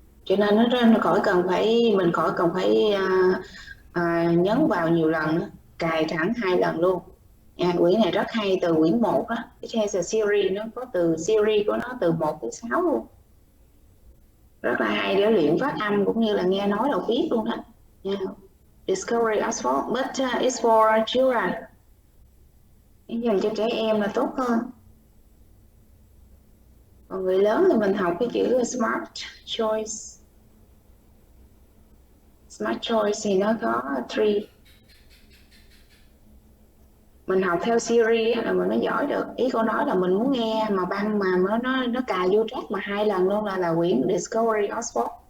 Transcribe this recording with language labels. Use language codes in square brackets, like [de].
[vi] Cho nên nó khỏi cần phải nhấn vào nhiều lần, cài thẳng 2 lần luôn. Quyển này rất hay từ quyển 1 đó. [en] It has a series, [vi] nó có từ series của nó từ 1 tới 6 luôn. Rất là hay để luyện phát âm cũng như là nghe nói đọc viết luôn đó. [en] Yeah. Discovery Oxford, but it's for children. [vi] Dành cho trẻ em là tốt hơn. Còn người lớn thì mình học cái chữ Smart Choice. Smart Choice thì nó có 3. Mình học theo series là mình mới giỏi được. Ý cô nói là mình muốn nghe mà băng mà nó cài vô track mà 2 lần luôn là quyển Discovery Oxford.